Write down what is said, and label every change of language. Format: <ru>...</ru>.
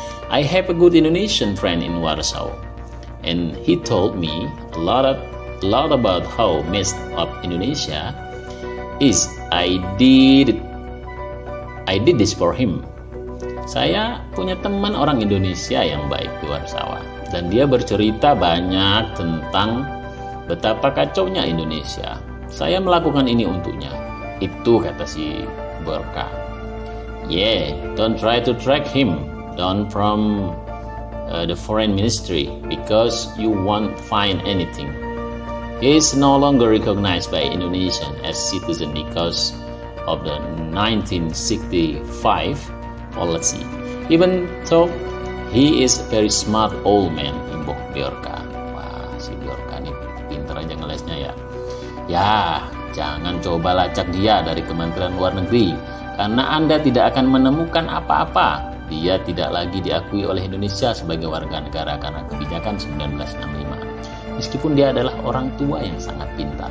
<en>I have a good Indonesian friend in Warsaw, and he told me a lot about how messed up Indonesia is. I did this for him.</en> <id>Saya punya teman orang Indonesia yang baik di Warsawa, dan dia bercerita banyak tentang betapa kacaunya Indonesia. Saya melakukan ini untuknya. Itu kata si Bjorka.</id> <en>Yeah, don't try to track him down from the foreign ministry because you won't find anything. He is no longer recognized by Indonesian as citizen because of the 1965 policy. Even though he is a very smart old man,</en> <id>imbuh Bjorka. Wah, si Bjorka ini pinter aja ngelesnya ya. Ya, jangan coba lacak dia dari Kementerian Luar Negeri, karena Anda tidak akan menemukan apa-apa. Dia tidak lagi diakui oleh Indonesia sebagai warga negara karena kebijakan 1965. Meskipun dia adalah orang tua yang sangat pintar.</id>